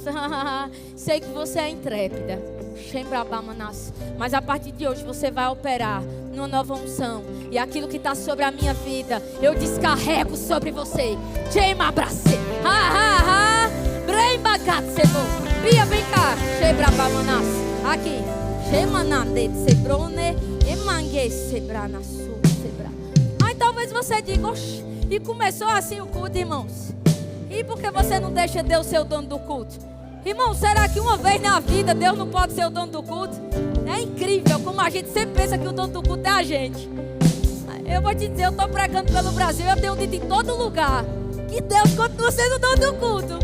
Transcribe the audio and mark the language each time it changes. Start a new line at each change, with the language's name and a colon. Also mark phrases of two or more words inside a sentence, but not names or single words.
Portuguese: Sei que você é intrépida. Mas a partir de hoje você vai operar numa nova unção. E aquilo que está sobre a minha vida, eu descarrego sobre você. Chema abrace. Bremba gatsebo. Bia, vem cá. Chebra bamanas. Aqui. Chema nande sebrone. Emangue sebrana su sebra. Aí talvez você diga, oxe, e começou assim o culto, irmãos. E por que você não deixa Deus ser o dono do culto? Irmão, será que uma vez na vida Deus não pode ser o dono do culto? É incrível como a gente sempre pensa que o dono do culto é a gente. Eu vou te dizer, eu estou pregando pelo Brasil, eu tenho dito em todo lugar que Deus continua sendo o dono do culto.